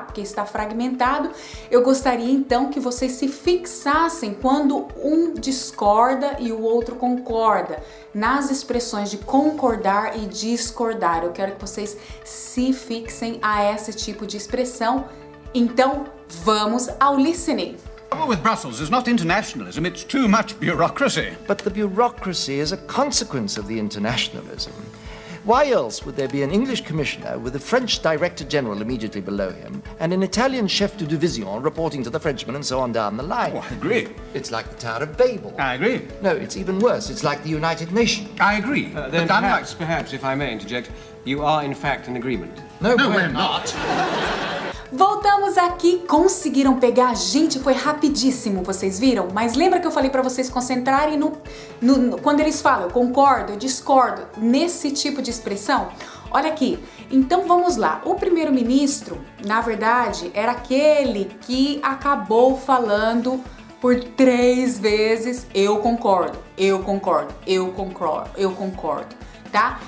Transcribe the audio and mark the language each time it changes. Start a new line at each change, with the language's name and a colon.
Portuguese: Porque está fragmentado. Eu gostaria então que vocês se fixassem quando um discorda e o outro concorda, nas expressões de concordar e discordar. Eu quero que vocês se fixem a esse tipo de expressão. Então, vamos ao listening.
English: The trouble with Brussels is not internationalism, it's too much bureaucracy. But the bureaucracy is a consequence of the internationalism. Why else would there be an English commissioner with a French director general immediately below him and an Italian chef de division reporting to the Frenchman and so on down the line? Oh, I agree. It's like the Tower of Babel. I agree. No, it's even worse. It's like the United Nations. I agree. Then perhaps, if I may interject, you are in fact in agreement. No, we're not.
Portuguese: Voltamos aqui, conseguiram pegar? Gente, foi rapidíssimo, vocês viram? Mas lembra que eu falei para vocês concentrarem quando eles falam eu concordo, eu discordo, nesse tipo de expressão? Olha aqui, então vamos lá. O primeiro-ministro, na verdade, era aquele que acabou falando por 3 vezes eu concordo, eu concordo, eu concordo, eu concordo. tá?